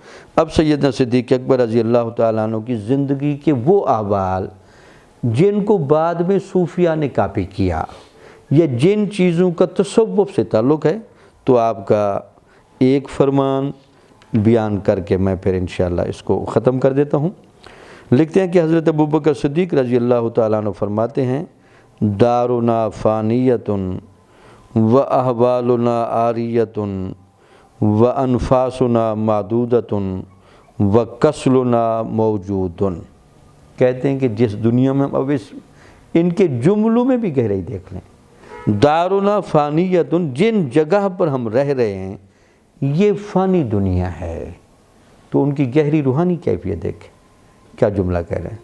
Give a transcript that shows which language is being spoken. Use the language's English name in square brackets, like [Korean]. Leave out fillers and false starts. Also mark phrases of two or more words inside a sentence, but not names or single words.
[Urdu] اب سیدنا صدیق اکبر [Arabic] رضی اللہ تعالیٰ عنہ [Urdu] کی زندگی کے وہ احوال جن کو بعد میں صوفیہ نے کاپی کیا یا جن چیزوں کا تصوف سے تعلق ہے، تو آپ کا ایک فرمان بیان کر کے میں پھر انشاءاللہ اس کو ختم کر دیتا ہوں۔ لکھتے ہیں کہ حضرت ابوبکر صدیق [Arabic] رضی اللہ تعالیٰ عنہ [Urdu] فرماتے ہیں، [Arabic] دارنا فانیۃ و احوالنا عاریۃ و انفاسنا معدودۃ و کسلنا موجود۔ [Urdu] کہتے ہیں کہ جس دنیا میں اب ان کے جملوں میں بھی گہرائی دیکھ لیں، [Arabic] دارنا فانیۃ، [Urdu] جن جگہ پر ہم رہ رہے ہیں یہ فانی دنیا ہے، تو ان کی گہری روحانی کیفیت دیکھیں، کیا جملہ کہہ رہے ہیں۔